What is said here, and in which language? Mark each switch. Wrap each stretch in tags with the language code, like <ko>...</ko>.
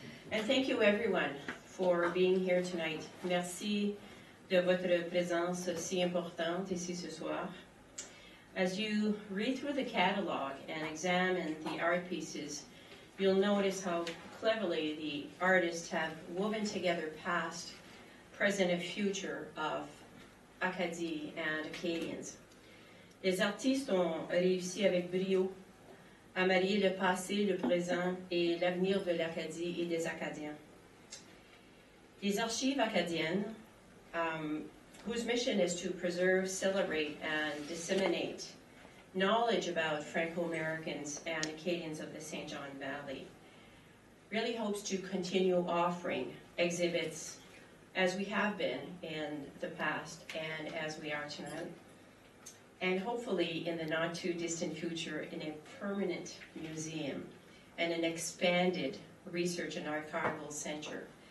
<en>And thank you everyone for being here tonight.</en> <fr>Merci de votre présence si importante ici ce soir.</fr> <en>As you read through the catalog and examine the art pieces, you'll notice how cleverly the artists have woven together past, present, and future of Acadie and Acadians.</en> <fr>Les artistes ont réussi avec brio à marier le passé, le présent et l'avenir de l'Acadie et des Acadiens.</fr> <en>Les archives acadiennes, whose mission is to preserve, celebrate, and disseminate knowledge about Franco-Americans and Acadians of the St. John Valley, really hopes to continue offering exhibits as we have been in the past and as we are tonight, and hopefully in the not too distant future in a permanent museum and an expanded research and archival center.</en>